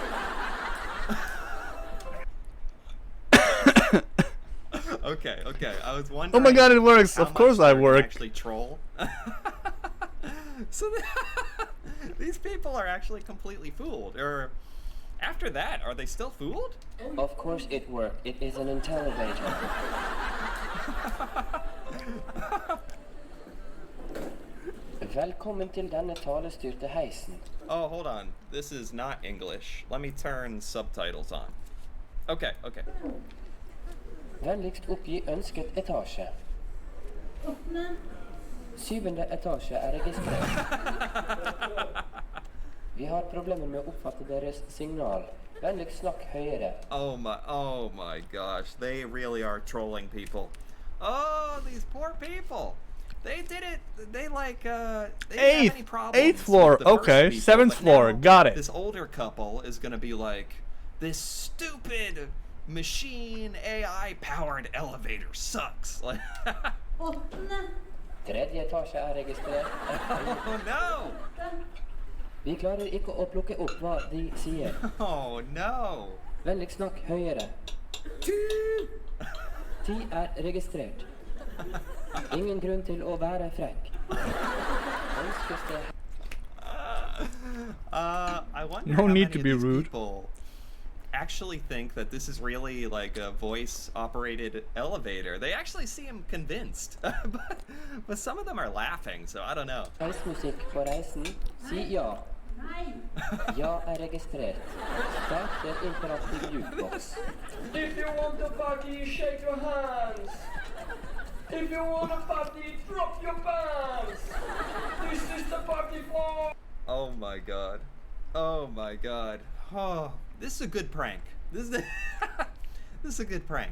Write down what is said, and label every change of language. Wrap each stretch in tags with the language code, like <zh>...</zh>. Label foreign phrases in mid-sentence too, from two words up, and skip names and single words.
<en>Okay. I was wondering. Oh my God, it works. Of course I work. Actually troll. So these people are actually completely fooled. Or after that, are they still fooled? Of course it worked. It is an Intellivator.</en> <no>Velkommen til denne talestyrte heisen.</no> <en>Oh, hold on. This is not English. Let me turn subtitles on. Okay.</en> <no>Vennligst oppgi ønsket etasje. 7. etasje er registrert. Vi har problemer med å oppfatte deres signal. Vennligst snakk høyere.</no> <en>Oh my gosh. They really are trolling people. Oh, these poor people. They did it. They like they didn't have any problems. 8th floor. Okay. People, 7th floor. Got it. This older couple is gonna be like, this stupid machine AI powered elevator sucks. Like.</en> <no>3. etasje er registrert.</no> <en>Oh no.</en> <no>Vi klarer ikke å plukke opp hva de sier.</no> <en>Oh no.</en> <no>Vennligst snakk høyere. 10 er registrert. Ingen grunn til å være frekk.</no> <en>I wonder no how need many to of be these rude. people actually think that this is really like a voice-operated elevator. They actually seem convinced, but some of them are laughing, so I don't know.</en> <no>Heismusikk på reisen. Si ja. Ja er registrert. Start en interaktiv jukebox.</no> <en>If you want to party, shake your hands. If you want to party, drop your pants. This is the party floor. Oh my god. Oh my god. Oh, this is a good prank. This is a good prank.</en>